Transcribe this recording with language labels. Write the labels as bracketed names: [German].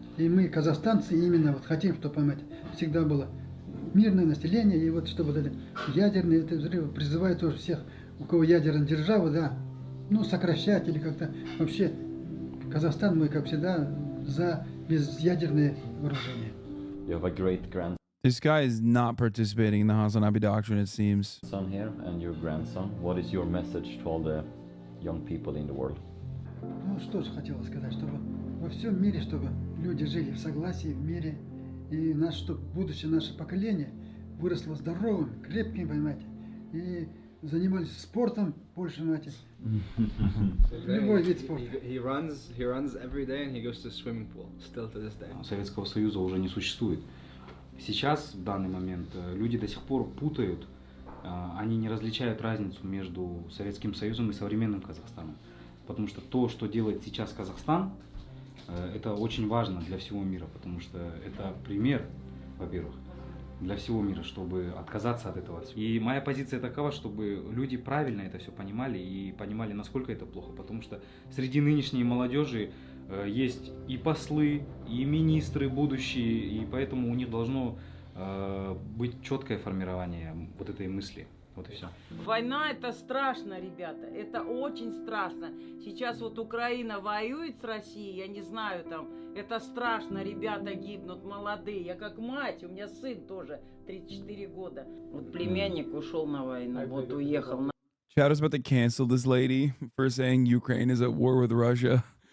[Russian] И мы, казахстанцы, именно вот хотим, чтобы, понимаете, всегда было мирное население, и вот чтобы вот это ядерные взрывы, призываю тоже всех, у кого ядерная держава, да, ну, сокращать или как-то вообще Казахстан, мы, как всегда, за безъядерное вооружение. [English] You have a great grandson This guy is not participating in the Hasanabi doctrine, it seems. here and your grandson. What is your message to all the young people in the world? [Russian] Ну, что же хотелось сказать, чтобы во всем мире, чтобы люди жили в согласии, в мире, и чтобы будущее наше поколение выросло здоровым, крепким, понимаете, и занимались спортом больше, понимаете. Любой вид спорта. [English] He runs every day and he goes to a swimming pool still to this day. [Russian] Советского Союза уже не существует. Сейчас, в данный момент, люди до сих пор путают, они не различают разницу между Советским Союзом и современным Казахстаном. Потому что то, что делает сейчас Казахстан, это очень важно для всего мира, потому что это пример, во-первых, для всего мира, чтобы отказаться от этого. И моя позиция такова, чтобы люди правильно это все понимали и понимали, насколько это плохо, потому что среди нынешней молодежи есть и послы, и министры будущие, и поэтому у них должно быть четкое формирование вот этой мысли. Вот и все. Война это страшно, ребята, это очень страшно. Сейчас вот Украина воюет с Россией, я не знаю там, это страшно, ребята гибнут, молодые. Я как мать, у меня сын тоже 34 года. Вот племянник ушел на войну, вот уехал. [English] Chad is about to cancel this lady for saying Ukraine is at war with Russia.